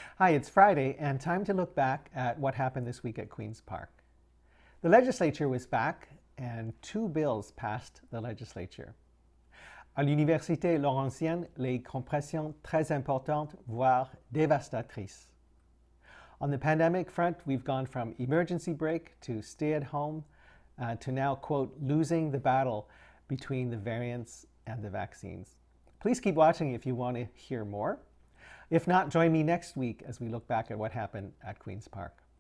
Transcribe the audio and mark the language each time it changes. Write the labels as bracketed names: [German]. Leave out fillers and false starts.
[English] Hi, it's Friday, and time to look back at what happened this week at Queen's Park. The legislature was back, and two bills passed the legislature. [French] À l'Université Laurentienne, les compressions très importantes, voire dévastatrices. [English] On the pandemic front, we've gone from emergency break to stay at home to now, quote, losing the battle between the variants and the vaccines. Please keep watching if you want to hear more. If not, join me next week as we look back at what happened at Queen's Park.